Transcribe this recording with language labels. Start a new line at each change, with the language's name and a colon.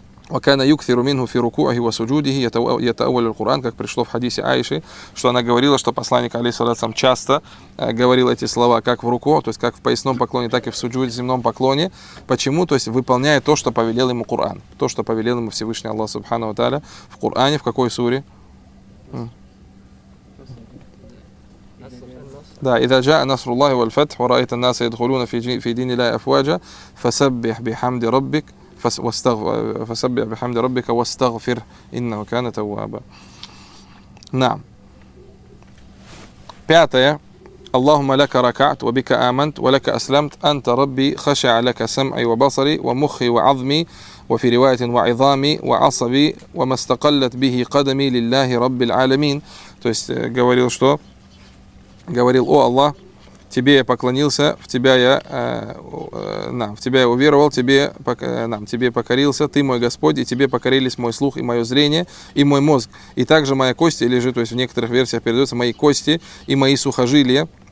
Arabic: وكان يكثر منه في ركوعه وسجوده يتأول القرآن,
Russian: как пришло в хадисе Аиши, что она говорила, что посланник алейхиссалям часто говорил эти слова как в руку, то есть как в поясном поклоне, так и в суджуде, земном поклоне. Почему? То есть выполняя то, что повелел ему Коран, то, что повелел ему Всевышний Аллах Субхана ва Тааля в Коране, в какой суре?
Arabic: Да, إذا جاء نصر الله والفتح ورأيت الناس يدخلون في دين الله أفواجا فسبح بحمد ربك فسبح بحمد ربك واستغفر إنه كان توابا. نعم.
Russian: Пятое.
Arabic: اللهم لك ركعت وبك آمنت ولك أسلمت أنت ربي خشع لك سمعي وبصري ومخي وعظمي وفي رواية وعظامي وعصبي وما استقلت به قدمي لله رب العالمين.
Russian: То есть говорил что? Говорил: о Аллах, тебе я поклонился, в тебя я уверовал, тебе покорился, ты мой Господь, и тебе покорились мой слух и мое зрение и мой мозг, и также моя кость лежит, то есть в некоторых версиях передается мои кости и мои сухожилия.